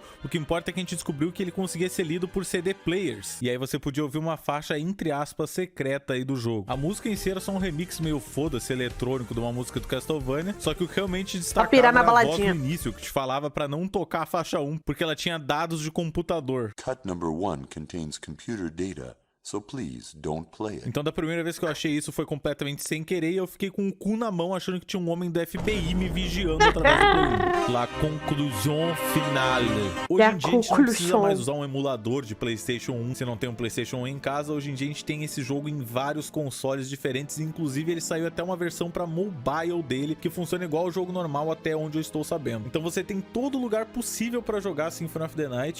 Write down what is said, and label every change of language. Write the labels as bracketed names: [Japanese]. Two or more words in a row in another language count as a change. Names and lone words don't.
[Portuguese] O que importa é que a gente descobriu que ele conseguia ser lido por CD players. E aí você podia ouvir uma faixa, entre aspas, secreta aí do jogo. A música em si era só um remix meio foda-se eletrônico de uma música do Castlevania, só que o que realmente destacava pirar na era a voz baladinha. no início, que te falava pra não tocar a faixa 1, porque ela tinha dados de computador. [English] Cut number 1 contains computer data, so please don't play it. [Portuguese] Então da primeira vez que eu achei isso foi completamente sem querer e eu fiquei com o cu na mão achando que tinha um homem do FBI me vigiando através do Play 1. [French] La conclusion finale. [Portuguese] Hoje em dia a gente não precisa mais usar um emulador de PlayStation 1 se não tem um PlayStation 1 em casa. Hoje em dia a gente tem esse jogo em vários consoles diferentes, inclusive ele saiu até uma versão para mobile dele que funciona igual ao jogo normal até onde eu estou sabendo. Então você tem todo lugar possível para jogar Symphony of the Night.